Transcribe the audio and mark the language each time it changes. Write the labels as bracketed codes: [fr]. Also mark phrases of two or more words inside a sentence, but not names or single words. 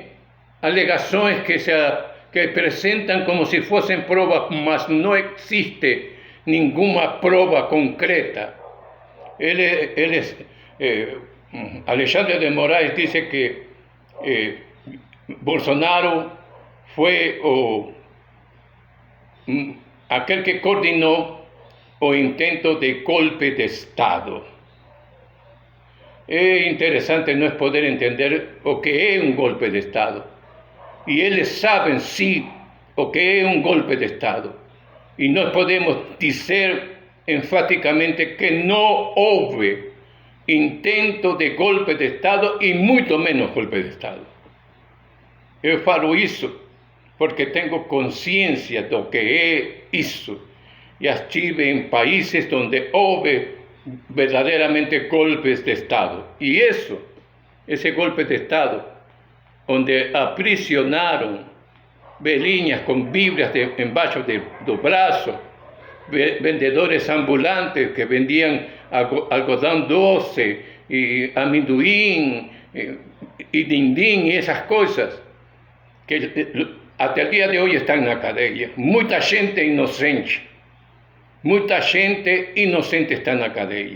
[pt] Alegações que apresentam como se fossem provas, mas não existe nenhuma prova concreta. [es] Alexandre de Moraes disse que Bolsonaro fue aquel que coordinó o intento de golpe de Estado. Es interesante no es poder entender [pt] o que [es] es un golpe de Estado. Y ellos saben sí [pt] o que [es] es un golpe de Estado. Y no podemos decir enfáticamente que no hubo intento de golpe de Estado y mucho menos golpe de Estado. Yo [pt] falo isso [es] porque tengo conciencia de lo que es isso. Ya estive en países donde hubo verdaderamente golpes de Estado. Y ese golpe de Estado, donde aprisionaron velhinhas con Biblias [pt] embaixo do [es] brazo, vendedores ambulantes que vendían algodón doce y amendoim y dindín y esas cosas, que hasta el día de hoy están en la cadeia. Mucha gente inocente está en la cadeia.